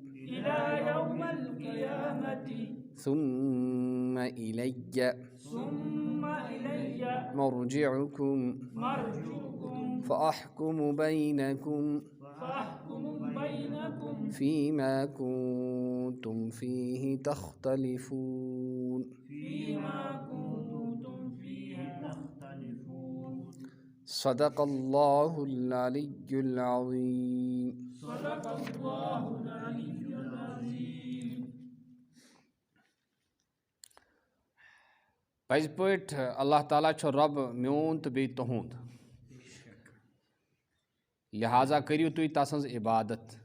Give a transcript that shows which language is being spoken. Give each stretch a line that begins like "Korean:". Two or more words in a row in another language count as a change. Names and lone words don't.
Arabic: ثم إلي مرجعكم فأحكم بينكم فيما كنتم فيه تختلفون. صدق الله العلي العظيم.
Kashmiri: پٔزۍ پٲٹھۍ اللہ تعالیٰ چھُ رۄب میون تہٕ بیٚیہِ تُہُنٛد، لہٰذا کٔرِو تُہۍ تسٕنٛز عبادت.